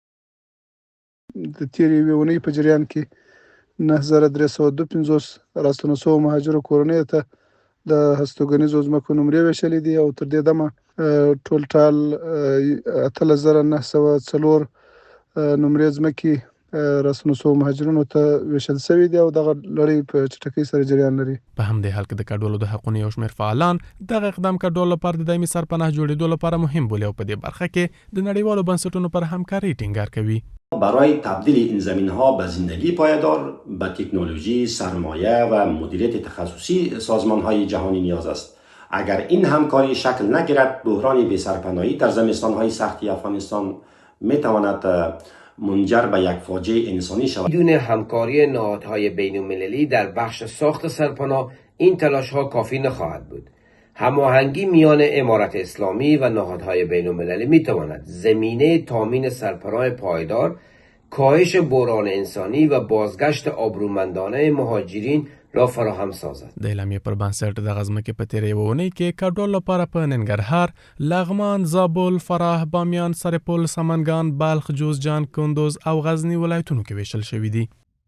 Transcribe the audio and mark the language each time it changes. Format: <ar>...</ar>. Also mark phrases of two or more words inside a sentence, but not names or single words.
<ps>د تېرې یوې اونۍ په جریان کې 9352 راستانه شوو مهاجرو کورنیو ته د هستوګنیزو ځمکو نمرې ویشلې دي او تر دې دمه ټول 8904 نمرې ځمکې راستانه شوو مهاجرینو ته ویشل شوي دي او دغه لړۍ په چټکۍ سره جریان لري. په همدې حال کې د کډوالو د حقونو یو شمېر فعالان دغه اقدام کډوالو لپاره د دایمي سرپناه جوړېدو لپاره مهم بولي او په دې برخه کې د نړیوالو بنسټونو پر همکارۍ ټینګار کوي.</ps> <fa>برای تبدیل این زمین‌ها به زندگی پایدار به تکنولوژی، سرمایه و مدیریت تخصصی سازمان‌های جهانی نیاز است. اگر این همکاری شکل نگیرد بحران بی‌سرپناهی در زمستان‌های سختی افغانستان می‌تواند منجر به یک فاجعه انسانی شود. بدون همکاری نهادهای بین‌المللی در بخش ساخت سرپناه این تلاش‌ها کافی نخواهد بود. هماهنگی میان امارت اسلامی و نهادهای بین‌المللی می‌تواند زمینه تامین سرپناه پایدار، کاهش بحران انسانی و بازگشت آبرومندانه مهاجرین را فراهم سازد.</fa> <ps>د اعلامیې پر بنسټ د ځمکې په تېره یوه اونۍ کې کډوالو لپاره په ننګرهار، لغمان، زابل، فراه، بامیان، سرپل، سمنګان، بلخ، جوزجان، کندوز او غزني ولایتونو کې ویشل شوي دي.</ps>